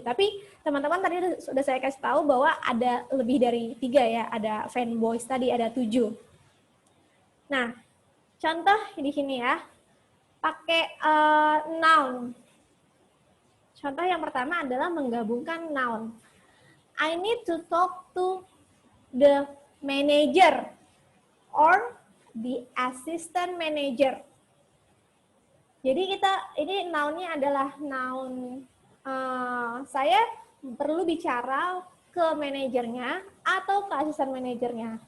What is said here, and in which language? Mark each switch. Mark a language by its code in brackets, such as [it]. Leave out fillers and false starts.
[id] Tapi teman-teman tadi sudah saya kasih tahu bahwa ada lebih dari 3 ya. Ada fanboys tadi, ada 7. Nah, contoh di sini ya. Pakai noun. Contoh yang pertama adalah menggabungkan noun. [en] I need to talk to the manager or the assistant manager. [id] Jadi ini noun-nya adalah noun saya perlu bicara ke manajernya atau ke asisten manajernya.